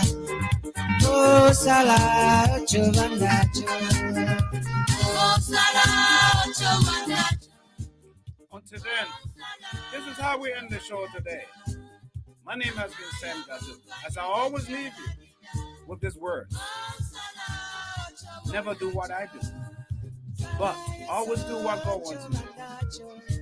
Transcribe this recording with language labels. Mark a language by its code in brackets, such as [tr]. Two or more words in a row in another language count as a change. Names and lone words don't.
[en] Oh sala ocho bandacho, oh sala ocho bandacho. Until then, this is how we end the show today. My name has been Sam Gazzard. As I always leave you with this word: never do what I do, but always do what God wants you to do.